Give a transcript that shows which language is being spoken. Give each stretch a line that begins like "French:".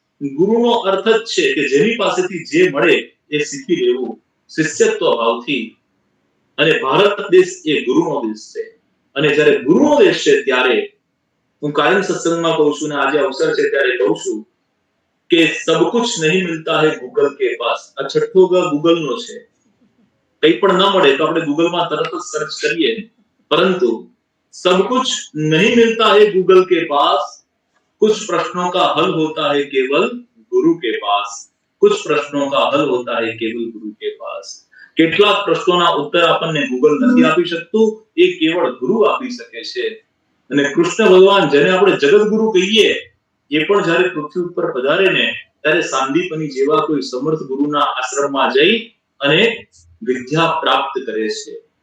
Gujarati: ગુરુનો અર્થ જ છે કે જેની પાસેથી જે મળે એ શીખી લેવું, શિષ્યત્વ ભાવથી. અને ભારત દેશ એ ગુરુનો દેશ છે. અને જ્યારે ગુરુનો દેશ છે ત્યારે હું કાયમ સત્સંગમાં કહું છું ને આજે અવસર છે ત્યારે કહું છું કે
Hindi: સબ કુછ નહીં મિલતા હૈ ગૂગલ કે પાસ.
Gujarati: આ 6થો ગ ગૂગલનો છે. કંઈ પણ ન મળે તો આપણે ગૂગલમાં તરત જ સર્ચ કરીએ, પરંતુ
Hindi: सब कुछ नहीं मिलता है गूगल के पास, कुछ प्रश्नों का हल होता है केवल गुरु के पास. कुछ प्रश्नों का हल होता है केवल गुरु के पास.
Gujarati: કેટલાક પ્રશ્નોના ઉત્તર આપણને ગૂગલ નથી આપી શકતું, એ કેવળ ગુરુ આપી શકે છે. અને કૃષ્ણ ભગવાન જેને આપણે જગતગુરુ કહીએ, એ પણ જ્યારે પૃથ્વી ઉપર પધારે ને ત્યારે સાંદીપની જેવા કોઈ સમર્થ ગુરુના આશ્રમમાં જઈ અને વિદ્યા પ્રાપ્ત કરે છે.